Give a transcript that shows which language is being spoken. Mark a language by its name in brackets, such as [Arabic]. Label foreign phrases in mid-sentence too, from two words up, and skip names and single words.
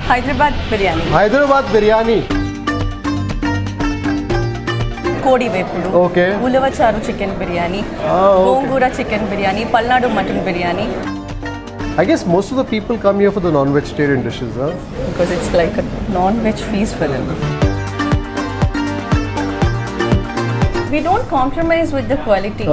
[Telugu] Hyderabad biryani. Hyderabad biryani. Kodi vepudu. [English] Okay. [Telugu] Ulavacharu chicken biryani. [English] Okay. [Telugu] Gongura chicken biryani. Palnadu mutton biryani. [English] I guess most of the people come here for the non-vegetarian dishes, huh? Because it's like a non-veg feast for them. We don't compromise with the quality.